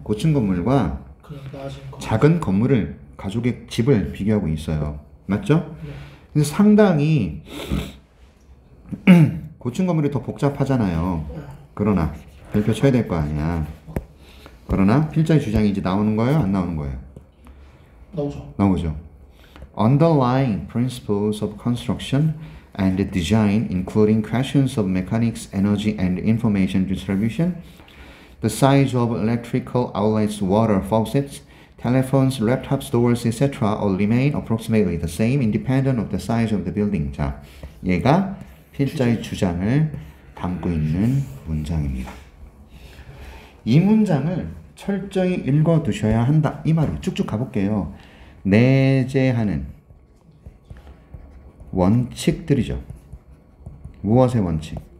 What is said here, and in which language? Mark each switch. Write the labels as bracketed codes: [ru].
[ko] 고층 건물과 작은 건물을, 가족의 집을 비교하고 있어요. 맞죠? 근데 상당히 고층 건물이 더 복잡하잖아요. 그러나 별표 쳐야 될 거 아니야. 그러나 필자의 주장이 이제 나오는 거예요? 안 나오는 거예요? 나오죠. [en] Underlying principles of construction and design, including questions of mechanics, energy, and information distribution, the size of electrical outlets, water faucets, telephones, laptops, doors, etc. all remain approximately the same, independent of the size of the building. [ko] 자, 얘가 필자의 주장을 담고 있는 문장입니다. 이 문장을 철저히 읽어두셔야 한다. 이 말을 쭉쭉 가볼게요. 내재하는 원칙들이죠. 무엇의 원칙?